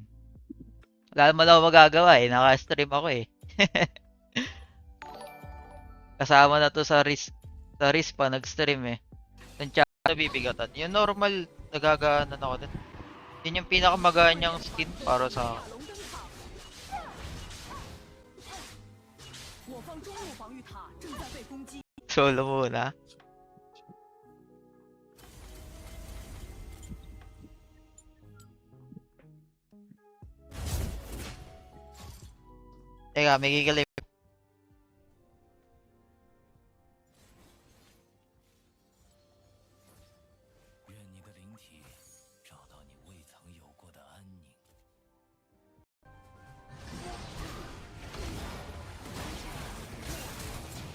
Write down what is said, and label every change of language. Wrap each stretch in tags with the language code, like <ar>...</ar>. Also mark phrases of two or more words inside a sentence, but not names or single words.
<tl>Wala naman ako magagawa eh, naka-stream ako eh. Kasama na to sa risk pa, nag-stream eh. Yung chat na bibigatan. Yung normal, nagagaanan ako din. Yun yung pinakamaganyang skin para sa</tl> <zh>我方中路防御塔正在被攻击。</zh> <tl>solo muna. Teka, may gigalim.</tl> <zh>愿你的灵体找到你未曾有过的安宁。我</zh>